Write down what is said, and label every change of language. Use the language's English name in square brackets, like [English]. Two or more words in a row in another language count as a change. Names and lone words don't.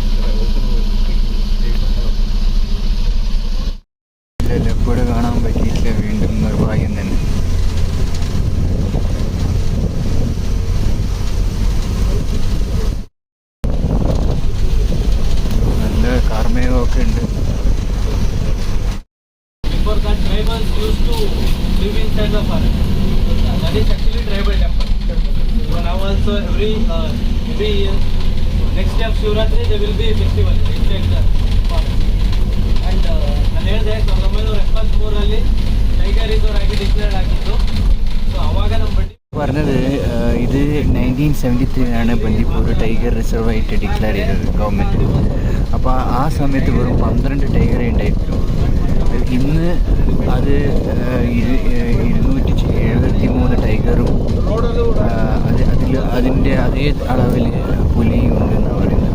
[Malayalam] ലെപ്പേർഡ് കാണാൻ പറ്റിയില്ല, വീണ്ടും നിർഭാഗ്യം തന്നെ. നല്ല കാർമേഘമൊക്കെ ഉണ്ട്. [English] Before that, tribals used to live inside the forest. That is actually tribal temple. So now also every year, next day of Shivratri, there will be a festival inside the forest. [Kannada] And ಹೇಳಿದೆ 1973 [English] tiger reserve [Kannada] ಆಗಿ ಡಿಕ್ಲೇರ್ ಆಗಿತ್ತು. ಸೊ ಅವಾಗ ನಮ್ಮ [Malayalam] പറഞ്ഞത് ഇത് 1973 ബന്ദിപ്പൂർ ടൈഗർ റിസർവ് ആയിട്ട് ഡിക്ലെയർ ചെയ്തത് ഗവൺമെൻറ്. അപ്പോൾ ആ സമയത്ത് വെറും 12 ടൈഗറേ ഉണ്ടായിരുന്നു. ഇന്ന് അത് 273 ടൈഗറും അതിൻ്റെ അതേ അളവിൽ പുലിയും ഉണ്ടെന്നാണ് പറയുന്നത്.